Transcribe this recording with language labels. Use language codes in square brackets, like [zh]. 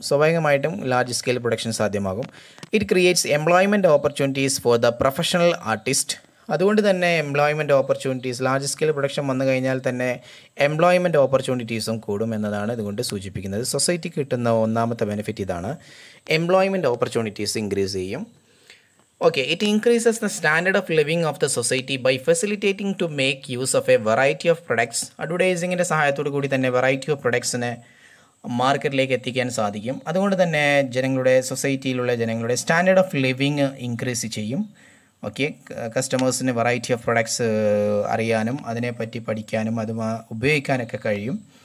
[ml] സ്വാഭാവികമായിട്ടും large scale production സാധ്യമാകും. [en] It creates employment opportunities for the professional artist. [ml] അതുകൊണ്ട് തന്നെ employment opportunities large scale production വന്നു കഴിഞ്ഞാൽ തന്നെ എംപ്ലോയ്മെൻറ്റ് ഓപ്പർച്യൂണിറ്റീസും കൂടും എന്നതാണ് ഇതുകൊണ്ട് സൂചിപ്പിക്കുന്നത്. സൊസൈറ്റിക്ക് കിട്ടുന്ന ഒന്നാമത്തെ ബെനിഫിറ്റ് ഇതാണ്. എംപ്ലോയ്മെൻറ്റ് ഓപ്പർച്യൂണിറ്റീസ് ഇൻക്രീസ് ചെയ്യും. [en] Okay, it increases the standard of living of the society by facilitating to make use of a variety of products. [ml] അഡ്വർടൈസിങ്ങിൻ്റെ സഹായത്തോടു കൂടി തന്നെ വെറൈറ്റി ഓഫ് പ്രൊഡക്ട്സിനെ മാർക്കറ്റിലേക്ക് എത്തിക്കാൻ സാധിക്കും. അതുകൊണ്ട് തന്നെ സൊസൈറ്റിയിലുള്ള ജനങ്ങളുടെ സ്റ്റാൻഡേർഡ് ഓഫ് ലിവിങ് ഇൻക്രീസ് ചെയ്യും. ഓക്കെ, കസ്റ്റമേഴ്സിന് വെറൈറ്റി ഓഫ് പ്രൊഡക്ട്സ് അറിയാനും അതിനെപ്പറ്റി പഠിക്കാനും അത് ഉപയോഗിക്കാനൊക്കെ കഴിയും.